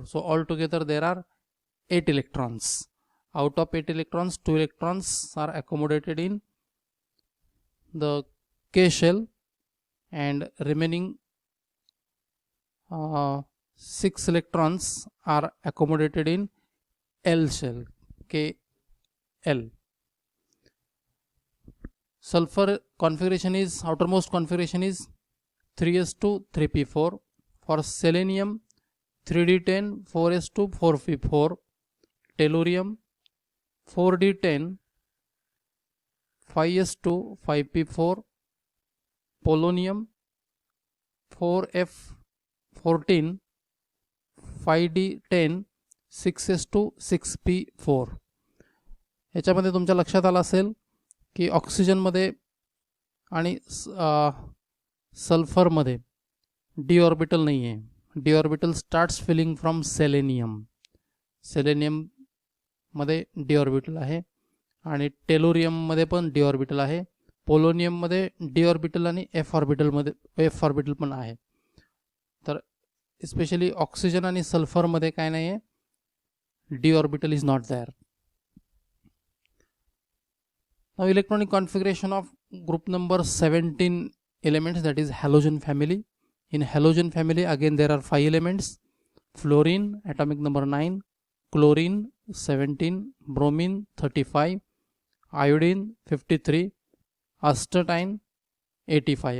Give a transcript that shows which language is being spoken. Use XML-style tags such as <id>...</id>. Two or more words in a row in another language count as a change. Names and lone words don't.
<en>So altogether there are 8 electrons. Out of 8 electrons, 2 electrons are accommodated in the K shell, and remaining 6 electrons are accommodated in L shell, KL. Sulfur configuration is, outermost configuration is 3s2 3p4. For selenium 3d10 4s2 4p4. Tellurium 4d10 5s2 5p4. polonium 4f14 5d10 6s2 6p4.</en> <mr>याच्यामध्ये तुमच्या लक्षात आलं असेल की ऑक्सिजन मध्ये आणि सल्फर मध्ये</mr> <en>d orbital</en> <mr>नाही आहे.</mr> <en>d orbital starts filling from selenium.</en> <mr>सेलेनियम मध्ये</mr> <en>d orbital</en> <mr>आहे, आणि टेलोरियम मध्ये पण</mr> <en>d orbital</en> <mr>आहे. पोलोनियम मध्ये</mr> <en>d orbital</en> <mr>आणि</mr> <en>f orbital</en> <mr>पण आहे. तर स्पेशली ऑक्सिजन आणि सल्फर मध्ये काय नाही आहे,</mr> <en>d orbital is not there. Now electronic configuration of group number 17 elements, that is halogen family. In halogen family again there are 5 elements: fluorine atomic number 9, chlorine 17, bromine 35, iodine 53, astatine 85.</en>